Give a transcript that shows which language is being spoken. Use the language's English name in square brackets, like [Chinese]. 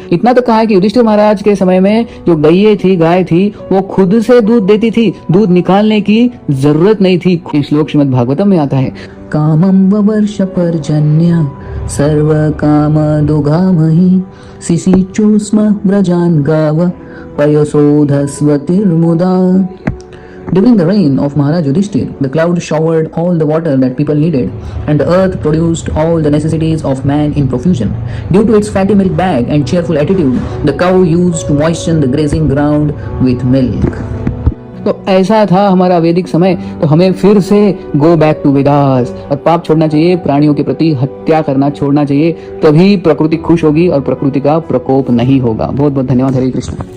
[Hindi] इतना तो कहा है कि युधिष्ठिर महाराज के समय में जो गाय थी वो खुद से दूध देती थी, दूध निकालने की जरूरत नहीं थी। श्लोक श्रीमद् भागवतम में आता है, [Sanskrit] कामं ववर्ष पर्जन्य सर्व काम दुगामहि सिसिचोस्म व्रजान गाव पयसोधस्वतिर्मुदा। [English] During the reign of Maharaj Yudhishthir, the cloud showered all the water that people needed, and the earth produced all the necessities of man in profusion. Due to its fatty milk bag and cheerful attitude, the cow used to moisten the grazing ground with milk. [Hindi] तो ऐसा था हमारा वैदिक समय। तो हमें फिर से [English] go back to Vedas, [Hindi] और पाप छोड़ना चाहिए, प्राणियों के प्रति हत्या करना छोड़ना चाहिए, तभी प्रकृति खुश होगी और प्रकृति का प्रकोप नहीं होगा। बहुत बहुत धन्यवाद। हरे कृष्ण।